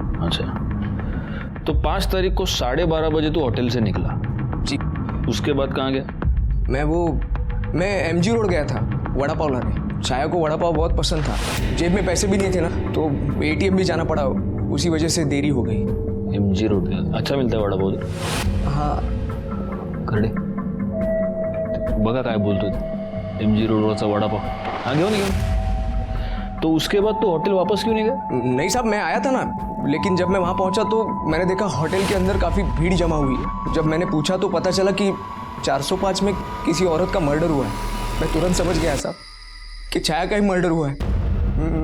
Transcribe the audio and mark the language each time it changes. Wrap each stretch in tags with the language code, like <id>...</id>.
<hi>अच्छा, तो 5 तारीख को 12:30 बजे तो होटल से निकला जी। उसके बाद कहाँ गया? मैं एमजी रोड गया था वड़ा पाव लाने। छाया को वड़ा पाव बहुत पसंद था, जेब में पैसे भी नहीं थे ना, तो एटीएम भी जाना पड़ा, उसी वजह से देरी हो गई। एमजी रोड गया, अच्छा मिलता है वड़ा पाव? हाँ।</hi> <mr>करडे बघा काय बोलतोय, एमजी रोडवरचा वड़ा पाव। हाँ घेऊन घेऊन।</mr> <hi>तो उसके बाद तो होटल वापस क्यों नहीं गए? नहीं साहब, मैं आया था ना, लेकिन जब मैं वहाँ पहुँचा तो मैंने देखा होटल के अंदर काफ़ी भीड़ जमा हुई है। जब मैंने पूछा तो पता चला कि 405 में किसी औरत का मर्डर हुआ है। मैं तुरंत समझ गया साहब कि छाया का ही मर्डर हुआ है।</hi>